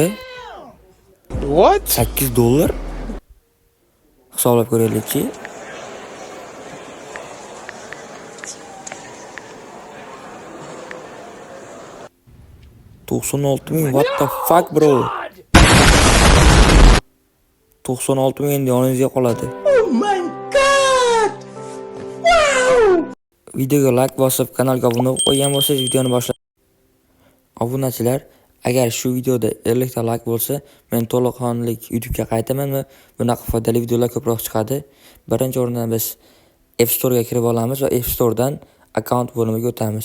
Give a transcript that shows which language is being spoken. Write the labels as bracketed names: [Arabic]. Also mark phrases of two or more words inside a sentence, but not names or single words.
[English] What? [Uzbek] $8 hisoblab ko'raylikchi. $96,000. [English] What the fuck, bro? [Uzbek] 96,000 endi yoningizga qoladi. [English] Oh my god! Wow! [Uzbek] Videoga like bosib, kanalga obuna bo'lib qo'ygan bo'lsangiz, videoni boshlaymiz. Obunachilar, agar shu videoda 50 ta like bo'lsa, men to'liq YouTube'ga qaytaman va bunaqa foydali videolar ko'proq chiqadi. Birinchi o'rindan biz App Store'ga kirib olamiz va App Store'dan account bo'limiga o'tamiz.